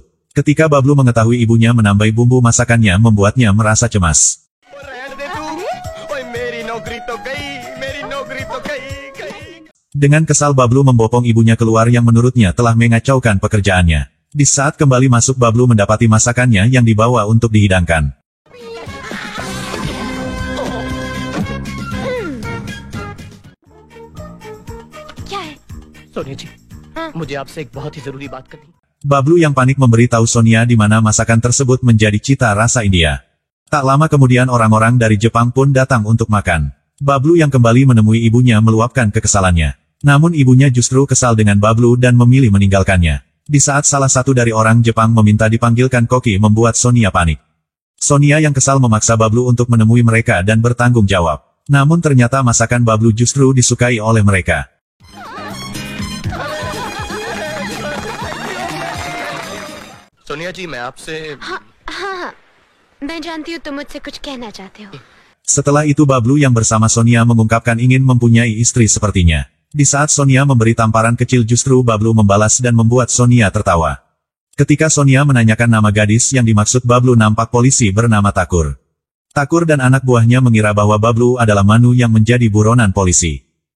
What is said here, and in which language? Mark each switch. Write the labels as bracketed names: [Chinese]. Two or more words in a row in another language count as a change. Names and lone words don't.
[Indonesian] Ketika Bablu mengetahui ibunya menambah bumbu masakannya, membuatnya merasa cemas. Dengan kesal, Bablu membopong ibunya keluar yang menurutnya telah mengacaukan pekerjaannya. Di saat kembali masuk, Bablu mendapati masakannya yang dibawa untuk dihidangkan. [Hindi] सोनिया जी, मुझे आपसे एक बहुत ही जरूरी बात करनी है। [Indonesian] Bablu yang panik memberitahu Sonia di mana masakan tersebut menjadi cita rasa India. Tak lama kemudian orang-orang dari Jepang pun datang untuk makan. Bablu yang kembali menemui ibunya meluapkan kekesalannya. Namun ibunya justru kesal dengan Bablu dan memilih meninggalkannya. Di saat salah satu dari orang Jepang meminta dipanggilkan koki, membuat Sonia panik. Sonia yang kesal memaksa Bablu untuk menemui mereka dan bertanggung jawab. Namun ternyata masakan Bablu justru disukai oleh mereka. [Hindi] सोनिया जी, मैं आपसे हाँ, मैं जानती हूँ तुम मुझसे कुछ कहना चाहते हो। [Indonesian] Setelah itu Bablu yang bersama Sonia mengungkapkan ingin mempunyai istri sepertinya. Di saat Sonia memberi tamparan kecil, justru Bablu membalas dan membuat Sonia tertawa. Ketika Sonia menanyakan nama gadis yang dimaksud Bablu, nampak polisi bernama Takur. Takur dan anak buahnya mengira bahwa Bablu adalah Manu yang menjadi buronan polisi.